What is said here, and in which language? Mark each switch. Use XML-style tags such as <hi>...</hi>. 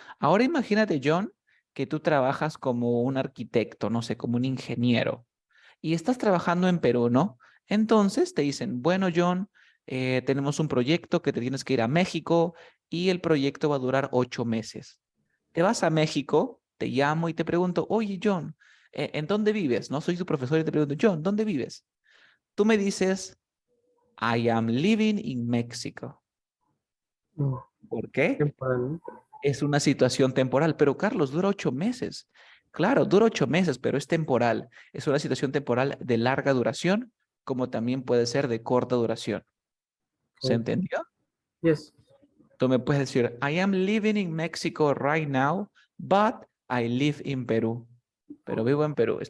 <es>Ahora imagínate, John, que tú trabajas como un arquitecto, no sé, como un ingeniero, y estás trabajando en Perú, ¿no? Entonces te dicen, bueno, John, tenemos un proyecto que te tienes que ir a México y el proyecto va a durar 8 meses. Te vas a México, te llamo y te pregunto, oye, John, ¿en dónde vives? No soy tu profesor y te pregunto, John, ¿dónde vives? Tú me dices,</es> <en>I am living in Mexico. Mm,</en> <es>¿Por qué? temporal. Es una situación temporal, pero Carlos, dura 8 meses. Claro, dura 8 meses, pero es temporal. Es una situación temporal de larga duración, como también puede ser de corta duración. ¿Se Okay. entendió?</es> <en>Yes.</en> <es>Tú me puedes decir,</es> <en>I am living in Mexico right now, but I live in Perú.</en> <es>Pero vivo en Perú.</es>